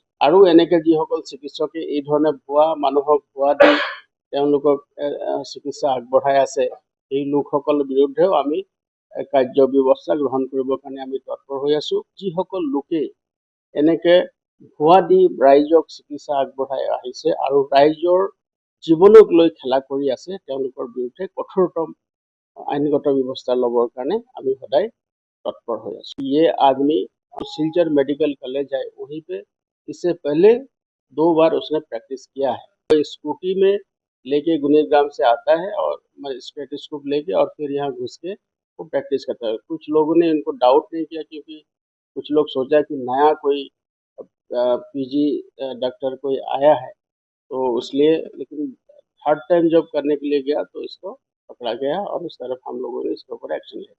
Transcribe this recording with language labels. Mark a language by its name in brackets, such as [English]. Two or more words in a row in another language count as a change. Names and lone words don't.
[Assamese] আৰু এনেকৈ যিসকল চিকিৎসকে এই ধৰণে ভুৱা মানুহক ভুৱা দি তেওঁলোকক চিকিৎসা আগবঢ়াই আছে এই লোকসকলৰ বিৰুদ্ধেও আমি কাৰ্য ব্যৱস্থা গ্ৰহণ কৰিবৰ কাৰণে আমি তৎপৰ হৈ আছোঁ। যিসকল লোকে এনেকৈ ভুৱা দি ৰাইজক চিকিৎসা আগবঢ়াই আহিছে আৰু ৰাইজৰ জীৱনক লৈ খেলা কৰি আছে তেওঁলোকৰ বিৰুদ্ধে কঠোৰতম আইনগত ব্যৱস্থা ল'বৰ কাৰণে আমি সদায় [Hindi] तत्पर हो। ये आदमी शिलचर मेडिकल कॉलेज है, वहीं पे इससे पहले 2 बार उसने प्रैक्टिस किया है। तो स्कूटी में लेके गुणिग्राम से आता है और स्टेथोस्कोप लेके और फिर यहाँ घुस के वो प्रैक्टिस करता है। कुछ लोगों ने इनको डाउट नहीं किया क्योंकि कुछ लोग सोचा कि नया कोई [English] PG doctor [Hindi] कोई आया है तो इसलिए, लेकिन [English] third time [Hindi] जब करने के लिए गया तो इसको पकड़ा गया और उस तरफ हम लोगों ने इसके ऊपर एक्शन लिया।